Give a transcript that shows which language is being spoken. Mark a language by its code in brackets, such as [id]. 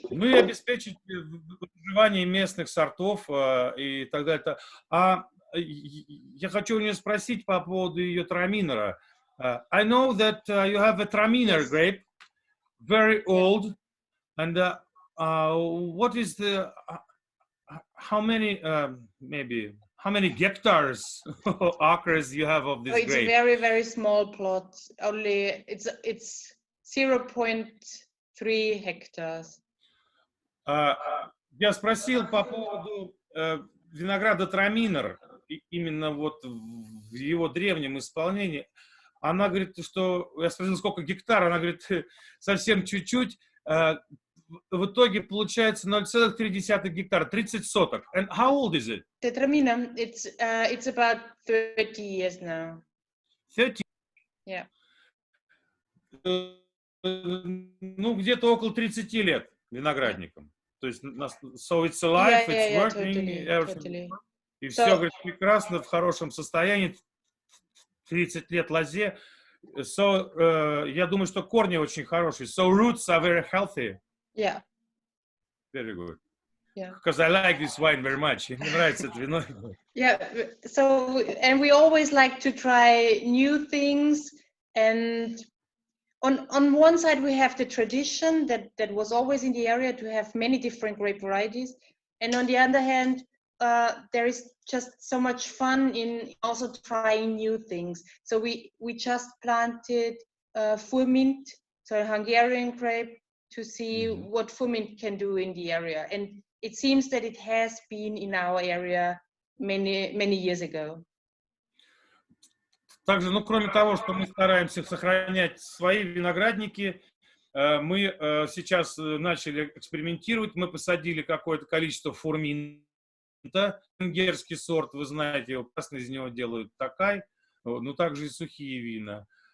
[ru] Ну и обеспечить выживание местных сортов и так далее. Я хочу у нее спросить по поводу ее траминера. [en] I know that you have a traminer grape, very old, and what is the how many hectares or acres you have of this it's grape? a very, very small plot. Only it's 0.3 hectares. [ru] Я спросил по поводу винограда траминер, именно вот в его древнем исполнении. Она говорит, что я спросил, сколько гектар, она говорит, совсем чуть-чуть. В итоге получается 0,3 гектара, 30 соток. [en] And how old is it? The traminer, it's about 30 years now. 30? Yeah. [ru] Ну, где-то около 30 лет виноградником. То есть, [en] so it's alive, it's working, totally. [ru] И все, говорит, прекрасно, в хорошем состоянии, 30 лет лозе. So, я думаю, что корни очень хорошие. [en] So roots are very healthy. Yeah. Very good. Yeah. Because I like this wine very much. [ru] Мне нравится это вино. [en] Yeah. So, and we always like to try new things. And on one side, we have the tradition that was always in the area to have many different grape varieties. And on the other hand, there is just so much fun in also trying new things. So we just planted Furmint, so a Hungarian grape, to see what Furmint can do in the area. And it seems that it has been in our area many years ago. [ru] Также, ну, кроме того, что мы стараемся сохранять свои виноградники, мы сейчас начали экспериментировать. Мы посадили какое-то количество Фурминта, венгерский сорт, вы знаете, его красный, из него делают такай, но также и сухие вина.